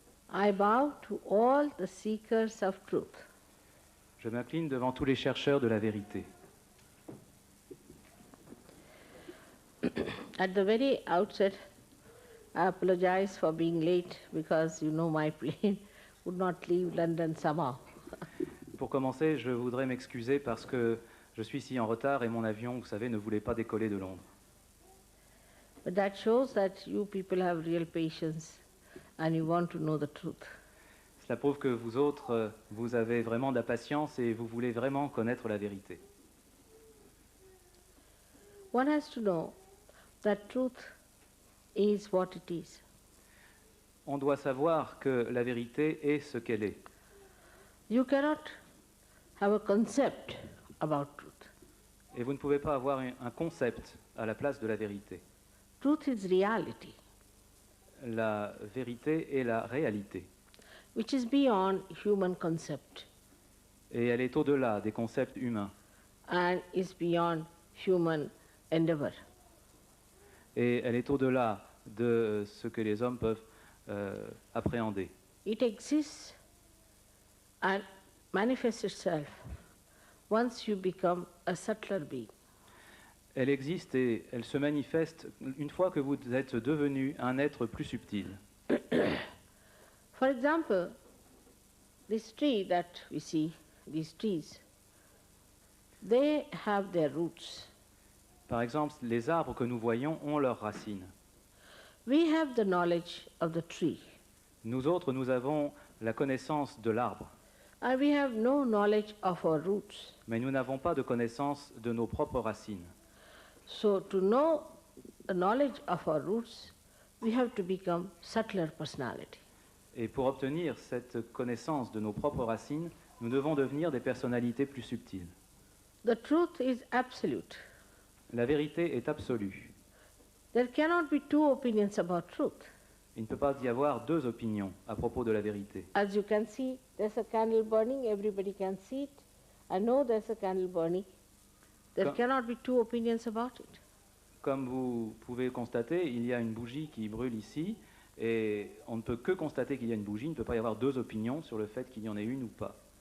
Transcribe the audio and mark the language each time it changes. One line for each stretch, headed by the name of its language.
English: I bow to all the seekers of truth.
French: Je m'incline devant tous les chercheurs de la vérité.
English: At the very outset, I apologize for being late because you know my plane would not leave London somehow.
French: Pour commencer, je voudrais m'excuser parce que je suis si en retard et mon avion, vous savez, ne voulait pas décoller de Londres.
English: But that shows that you people have real patience and you want to know the truth.
French: Cela prouve que vous autres, vous avez vraiment de la patience et vous voulez vraiment connaître la vérité.
English: One has to know that truth is what it is.
French: On doit savoir que la vérité est ce qu'elle est.
English: You cannot have a concept about truth.
French: Et vous ne pouvez pas avoir un concept à la place de la vérité.
English: Truth is reality,
French: La vérité est la réalité.
English: which is beyond human concept
French: Et elle est au-delà des concepts humains.
English: and is beyond human endeavor.
French: Et elle est au-delà de ce que les hommes peuvent appréhender.
English: It exists and manifests itself once you become a subtler being.
French: Elle existe et elle se manifeste une fois que vous êtes devenu un être plus subtil.
English: For example, this tree that we see, these trees, they have their roots.
French: Par exemple, les arbres que nous voyons ont leurs racines.
English: We have the knowledge of the tree,
French: Nous autres, nous avons la connaissance de l'arbre,
English: and we have no knowledge of our roots.
French: mais nous n'avons pas de connaissance de nos propres racines.
English: So to know the knowledge of our roots, we have to become subtler personality.
French: Et pour obtenir cette connaissance de nos propres racines, nous devons devenir des personnalités plus subtiles.
English: The truth is absolute.
French: La vérité est absolue.
English: There cannot be two opinions about truth.
French: Il ne peut pas y avoir deux opinions à propos de la vérité.
English: As you can see, there's a candle burning, everybody can see it. I know there's a candle burning. There cannot be two opinions about it.
French: Comme vous pouvez constater, il y a une bougie qui brûle ici, et on ne peut que constater qu'il y a une bougie, il ne peut pas y avoir deux opinions sur le fait qu'il y en ait une ou pas.